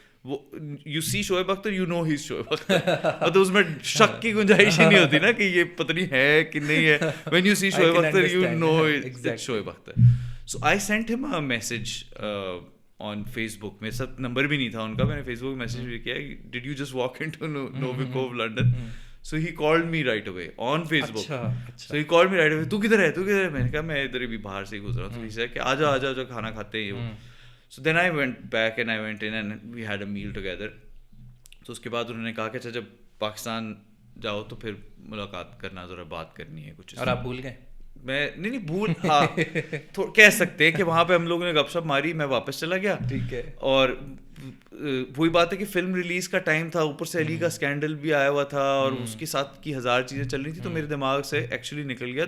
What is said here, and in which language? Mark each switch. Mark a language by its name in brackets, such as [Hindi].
[Urdu] وہ [English] you see Shoaib Akhtar [Urdu] you know ہی از شعیب اختر, تو اس میں شک کی گنجائش ہی نہیں ہوتی نا کہ یہ پتہ نہیں ہے کہ نہیں ہے. [English] When you see Shoaib Akhtar you know it's Shoaib Akhtar. So I sent him a message on Facebook. [Urdu] میرے ساتھ نمبر بھی نہیں تھا ان کا, میں نے فیس بک میسج بھی کیا, [English] Did you just walk into نووی کوو London. So he called me right away on Facebook. So he called me right away. [Urdu] تو کدھر ہے, تو کدھر ہے؟ میں نے کہا میں ادھر بھی باہر سے ہی گزرا ہوں. تو he said کہ آ جا کھانا کھاتے ہیں. [English] So then I went back and I went in and we had a meal together. [Urdu] تو اس کے بعد انہوں نے کہا کہ اچھا جب پاکستان جاؤ تو پھر ملاقات کرنا, ذرا بات کرنی ہے کچھ. اور آپ بھول گئے؟ میں نہیں بھول, ہاں کہہ سکتے ہیں کہ وہاں پہ ہم لوگوں نے گپ شپ ماری, میں واپس چلا گیا. ٹھیک ہے. اور وہی بات ہے کہ فلم ریلیز کا ٹائم تھا, اوپر سے علی کا اسکینڈل بھی آیا ہوا تھا اور اس کے ساتھ کی 1000 چیزیں چل رہی تھی, تو میرے دماغ سے ایکچولی نکل گیا.